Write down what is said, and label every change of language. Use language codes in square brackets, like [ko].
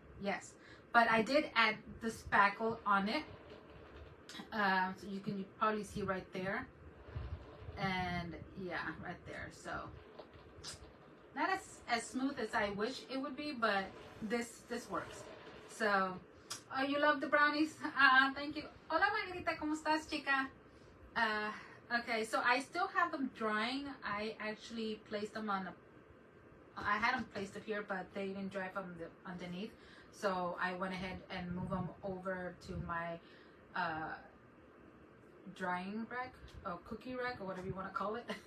[en] Yes, but I did add the spackle on it. So you can probably see right there. And yeah, right there. So not as smooth as I wish it would be, but this works. So, oh, you love the brownies? Thank you. [es] Hola Margarita, ¿cómo estás, chica? [en] Okay, so I still have them drying. I actually placed them on I had them placed up here, but they didn't dry from the underneath. So I went ahead and moved them over to my drying rack or cookie rack or whatever you want to call it.